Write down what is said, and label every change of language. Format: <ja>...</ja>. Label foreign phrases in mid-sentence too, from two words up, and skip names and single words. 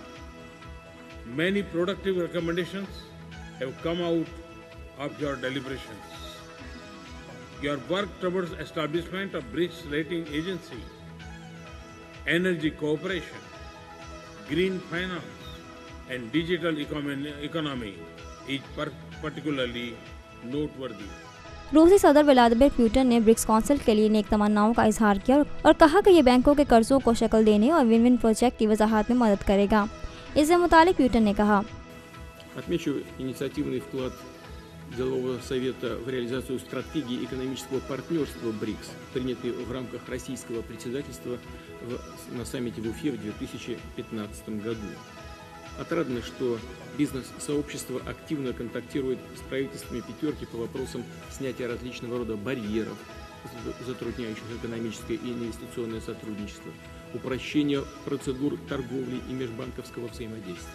<en>Many productive recommendations have come out of your deliberations. Your work towards establishment of BRICS rating agency energy cooperation, green finance, and digital economy is particularly noteworthy.</en> <ur>روسی صدر ولادیمیر پوتن نے برکس کاؤنسل کے لیے نیک تمناؤں کا اظہار کیا اور کہا کہ یہ بینکوں کے قرضوں کو شکل دینے اور</ur> <en>win win project</en> <ur>کی وضاحت میں مدد کرے گا. اس سے متعلق پوتن نے کہا,</ur> <ru>Отмечу инициативный вклад Делового совета в реализацию стратегии экономического партнерства БРИКС, принятой в рамках российского председательства на саммите в Уфе в 2015 году. Отрадно, что бизнес-сообщество активно контактирует с правительствами пятерки по вопросам снятия различного рода барьеров, затрудняющих экономическое и инвестиционное сотрудничество, упрощения процедур торговли и межбанковского взаимодействия.</ru>